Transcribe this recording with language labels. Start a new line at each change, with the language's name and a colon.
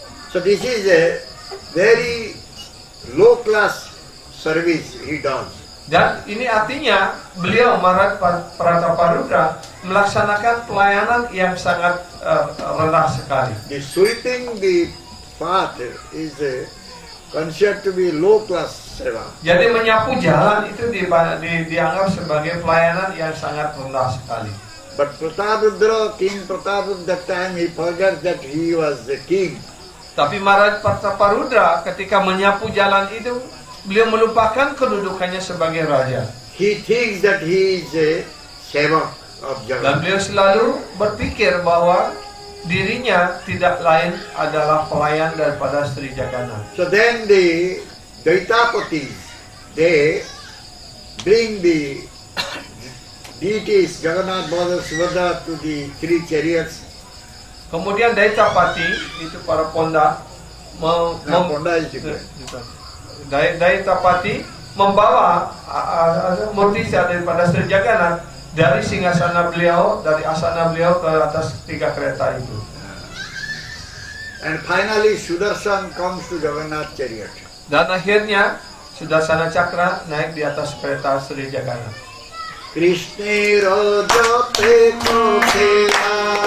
English: So this is a very low class service he does.
Indonesian: Dan ini artinya beliau Maharaj Prataparudra melaksanakan pelayanan yang sangat rendah sekali.
English: The sweeping the path is considered to be low class seva.
Indonesian: Jadi menyapu jalan itu dianggap sebagai pelayanan yang sangat rendah sekali.
English: But Prataparudra, King Prataparudra, that time he forgot that he was the king.
Indonesian: Tapi Maharaj Prataparudra ketika menyapu jalan itu beliau melupakan kedudukannya sebagai raja.
English: He thinks that he is a sevak of
Indonesian: Dan
English: Jagannath.
Indonesian: beliau selalu berpikir bahwa dirinya tidak lain adalah pelayan daripada Sri Jagannath.
English: So then the Daitapatis, they bring the deities Jagannath, Baladev, Subhadra to the three chariots.
Indonesian: Kemudian Daitapati itu para ponda
English: Ponda is different.
Indonesian: Daitapati membawa murti daripada Sri Jagannath dari singgasana beliau, dari asana beliau ke atas 3 kereta itu.
English: And finally Sudarshan comes to Jagannath chariot.
Indonesian: Dan akhirnya Sudarsana Cakra naik di atas kereta Sri Jagannath. Krishna Raja Pekotela